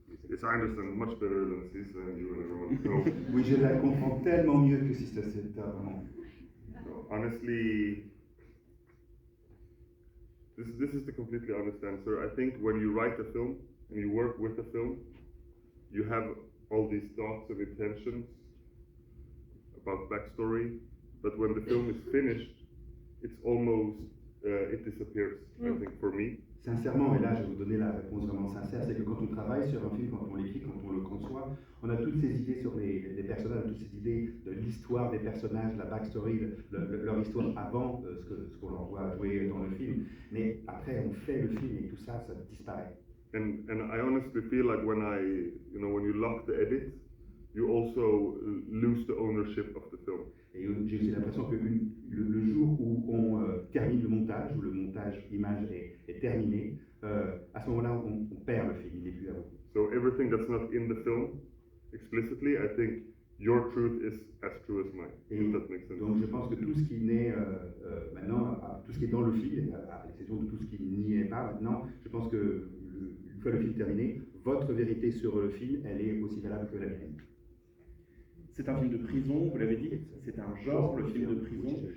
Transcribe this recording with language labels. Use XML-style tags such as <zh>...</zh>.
<en>Yes, I understand much better than Cisse and you and everyone. So,</en> <fr>Oui, je la comprends tellement mieux que si c'était vraiment.</fr> <en>honestly, this is the completely honest answer. I think when you write a film and you work with a film, you have all these thoughts and intentions about backstory, but when the film is finished, it's almost it disappears. I think for me.</en> <fr>Sincèrement, et là je vais vous donner la réponse vraiment sincère, c'est que quand on travaille sur un film, quand on l'écrit, quand on le conçoit, on a toutes ces idées sur les personnages, toutes ces idées de l'histoire des personnages, la backstory, leur histoire avant ce qu'on leur voit jouer dans le film. Mais après, on fait le film et tout ça, ça disparaît.</fr> <en>And I honestly feel like when when you lock the edit, you also lose the ownership of the film.</en> <fr>Et j'ai aussi l'impression que le jour où on termine le montage, où le montage image est terminé, à ce moment-là, on perd le film, il n'est plus à vous.</fr> <en>So everything that's not in the film explicitly, I think your truth is as true as mine. If that makes sense.</en> <fr>Donc je pense que tout ce qui naît maintenant, tout ce qui est dans le film, à l'exception de tout ce qui n'y est pas maintenant, je pense que une fois le film terminé, votre vérité sur le film, elle est aussi valable que la mienne. C'est un film de prison, vous l'avez dit, c'est un genre, le film de prison.</fr>